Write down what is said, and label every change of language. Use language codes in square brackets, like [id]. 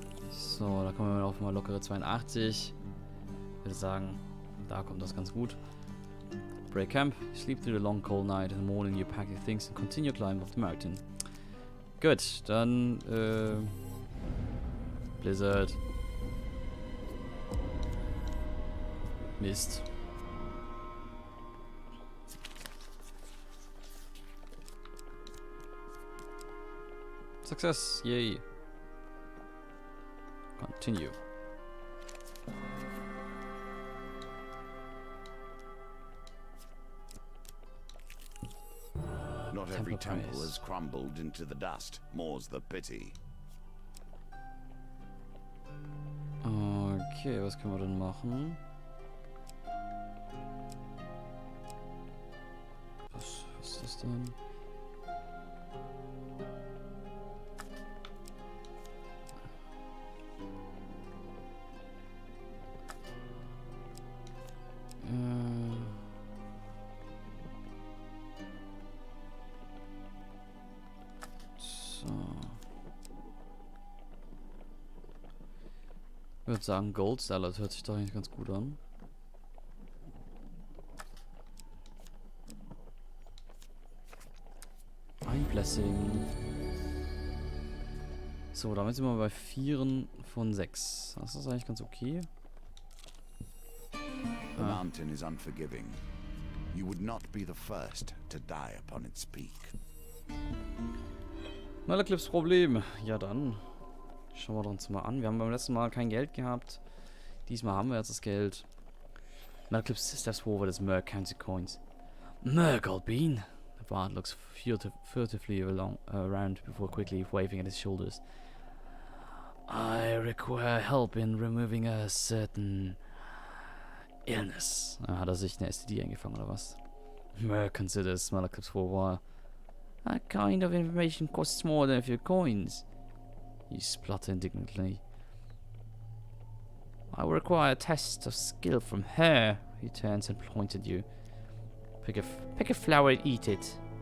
[de] So, da kommen wir auf mal lockere 82. Ich würde sagen, da kommt das ganz gut. [en] Break camp. You sleep through the long cold night. In the morning you pack your things and continue climb up the mountain. [de] Gut, dann Blizzard. Mist. [en] Success, yay. Continue. Not every Temple temple praise. has crumbled into the dust. More's the pity. [de] Okay, was können wir denn machen? Was ist das denn? So. Ich würde sagen, Gold Salad hört sich doch eigentlich ganz gut an. Ein Blessing. So, damit sind wir bei 4 von 6. Das ist eigentlich ganz okay. [en] The mountain is unforgiving. You would not be the first to die upon its peak. [de] Malaclips Problem. Ja dann. Schauen wir uns mal an. Wir haben beim letzten Mal kein Geld gehabt. Diesmal haben wir jetzt das Geld. [en] Malaclips steps forward as Merc counts the coins. Merc, old bean. The bard looks furtively around before quickly waving at his shoulders. I require help in removing a certain illness. [de] Hat er sich eine STD eingefangen oder was? [en] Merc considers Malaclips for a while. that kind of information costs more than a few coins. You splutter indignantly. I will require a test of skill from her. He turns and points at you. Pick a flower and eat it.